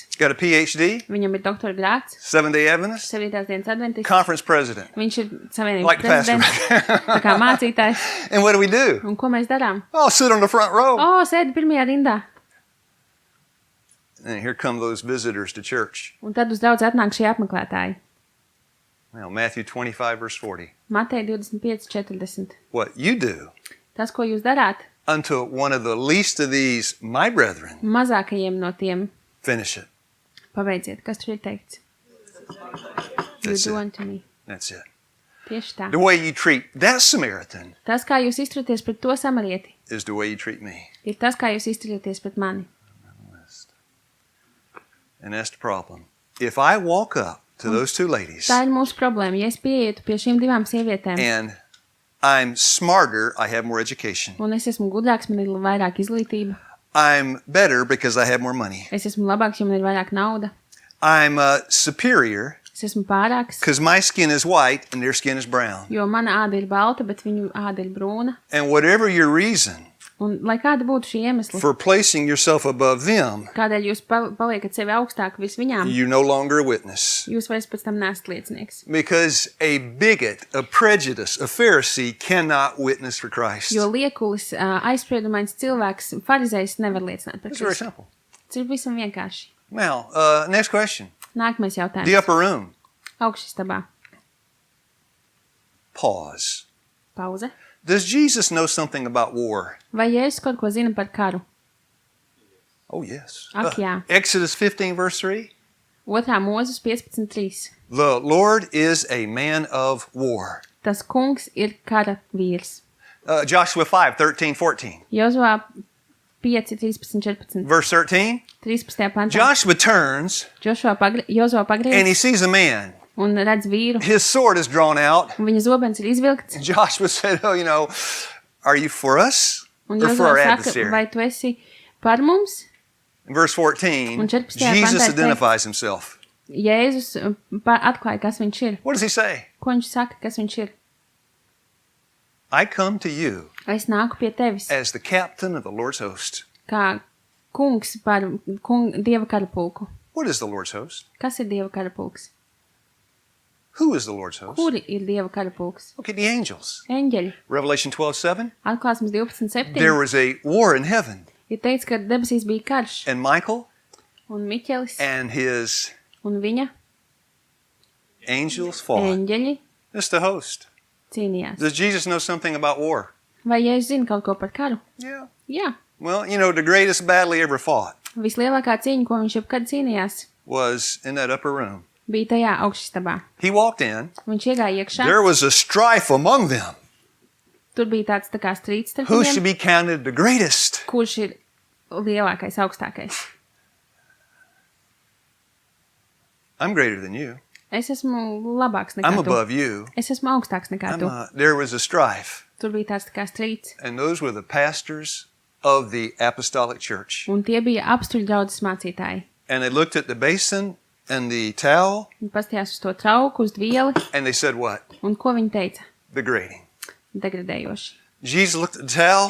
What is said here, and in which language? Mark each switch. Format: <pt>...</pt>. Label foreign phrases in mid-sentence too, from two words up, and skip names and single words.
<en>He's got a PhD,</en> <lv>Viņam ir doktora grāds,</lv> <en>7-day Adventist,</en> <lv>7. dienas adventists.</lv> <en>conference president.</en> <lv>Viņš ir savienības</lv> <en>Like the pastor.</en> <lv>prezidents, tā kā mācītājs.</lv> <en>And what do?</en> <lv>Un ko mēs darām?</lv> <en>Oh, sit on the front row.</en> <lv>Sēdi pirmajā rindā.</lv> <en>And here come those visitors to church.</en> <lv>Un tad uz draudzi atnāk šie apmeklētāji.</lv> <en>Now, Matthew 25, verse 40.</en> <lv>Mateja 25:40.</lv> <en>What you do</en> <lv>Tas, ko jūs darāt,</lv> <en>unto one of the least of these, my brethren,</en> <lv>mazākajiem no tiem</lv> <en>finish it.</en> <lv>pabeidziet. Kas tur ir teikts?</lv> <en>You That's do it. unto me. That's it.</en> <lv>Tieši tā.</lv> <en>The way you treat that Samaritan</en> <lv>Tas, kā jūs izturaties pret to samarieti,</lv> <en>is the way you treat me.</en> <lv>ir tas, kā jūs izturaties pret mani.</lv> <en>And that's the problem. If I walk up to those two ladies</en> <lv>Tā ir mūsu problēma. Ja es pieietu pie šīm divām sievietēm,</lv> <en>and I'm smarter, I have more education.</en> <lv>un es esmu gudrāks, man ir vairāk izglītība,</lv> <en>I'm better because I have more money.</en> <lv>es esmu labāks, jo man ir vairāk nauda,</lv> <en>I'm superior</en> <lv>es esmu pārāks,</lv> <en>because my skin is white and their skin is brown.</en> <lv>jo mana āda ir balta, bet viņu āda ir brūna.</lv> <en>And whatever your reason</en> <lv>Un, lai kāda būtu šī iemesla,</lv> <en>for placing yourself above them,</en> <lv>kādēļ jūs paliekat sevi augstāk vis viņām,</lv> <en>you're no longer a witness.</en> <lv>jūs vairs pēc tam neesat liecinieks.</lv> <en>Because a bigot, a prejudice, a Pharisee cannot witness for Christ.</en> <lv>Jo liekulis, aizspriedumains cilvēks, farizējs nevar liecināt par</lv> <en>It's very</en> <lv>Kristu.</lv> <en>simple.</en> <lv>Tas ir visam vienkārši.</lv> <en>Now, next question.</en> <lv>Nākamais</lv> <en>The</en> <lv>jautājums.</lv> <en>upper room.</en> <lv>Augšstabā.</lv> <en>Pause.</en> <lv>Pauze.</lv> <en>Does Jesus know something about war?</en> <lv>Vai Jēzus kaut ko zina par karu?</lv> <en>Oh, yes.</en> <lv>Ak, jā.</lv> <en>Exodus 15, verse 3.</en> <lv>2. Mūzes 15:3.</lv> <en>The Lord is a man of war.</en> <lv>Tas kungs ir kara vīrs.</lv> <en>Joshua 5, 13, 14.</en> <lv>Jozua 5:13-14.</lv> <en>Verse 13.</en> <lv>13. pantā.</lv> <en>Joshua turns</en> <lv>Jozua</lv> <en>and</en> <lv>pagriez</lv> <en>he sees a man.</en> <lv>un redz vīru.</lv> <en>His sword is drawn out.</en> <lv>Un viņa zobens ir izvilkts.</lv> <en>And Joshua said, are you for us</en> <lv>Un</lv> <en>or for</en> <lv>Jozua</lv> <en>our</en> <lv>saka,</lv> <en>adversary?</en> <lv>vai tu esi par mums?</lv> <en>In verse 14,</en> <lv>Un 14.</lv> <en>Jesus</en> <lv>pantā ir</lv> <en>identifies himself.</en> <lv>Jēzus atklāja, kas viņš ir.</lv> <en>What does he say?</en> <lv>Ko viņš saka, kas viņš ir?</lv> <en>I come to you</en> <lv>Es nāku pie tevis</lv> <en>as the captain of the Lord's host.</en> <lv>kā kungs par Dieva karapulku.</lv> <en>What is the Lord's host?</en> <lv>Kas ir Dieva karapulks?</lv> <en>Who is the Lord's host?</en> <lv>Kuri ir Dieva karapulks?</lv> <en>Look at the angels.</en> <lv>Eņģeļi.</lv> <en>Revelation 12:7.</en> <lv>Atklāsmes 12:7.</lv> <en>There was a war in heaven,</en> <lv>Ir teikts, ka debesīs bija karš,</lv> <en>and Michael</en> <lv>un Miķelis</lv> <en>and his</en> <lv>un viņa</lv> <en>angels fought.</en> <lv>eņģeļi</lv> <en>It's the host.</en> <lv>cīnījās.</lv> <en>Does Jesus know something about war?</en> <lv>Vai Jēzus zina kaut ko par karu?</lv> <en>Yeah.</en> <lv>Jā.</lv> <en>Well, the greatest battle he ever fought</en> <lv>Vislielākā cīņa, ko viņš jebkad cīnījās,</lv> <en>was in that upper room.</en> <lv>bija tajā augšstabā.</lv> <en>He walked in.</en> <lv>Viņš iegāja iekšā.</lv> <en>There was a strife among them.</en> <lv>Tur bija tāds tā kā strīds starp</lv> <en>Who should</en> <lv>viņiem,</lv> <en>be counted the greatest?</en> <lv>kurš ir lielākais, augstākais.</lv> <en>I'm greater than you.</en> <lv>Es esmu labāks nekā</lv> <en>I'm</en> <lv>tu.</lv> <en>above you.</en> <lv>Es esmu augstāks nekā tu.</lv> <en>There was a strife.</en> <lv>Tur bija tāds tā kā strīds.</lv> <en>And those were the pastors of the apostolic church.</en> <lv>Un tie bija apstuļu draudzes mācītāji.</lv> <en>And they looked at the basin and the towel,</en> <lv>Viņi pastījās uz to trauku, uz dvieli,</lv> <en>and they said what?</en> <lv>un ko viņi teica?</lv> <en>Degrading.</en> <lv>Degradējoši.</lv> <en>Jesus looked at the towel.</en>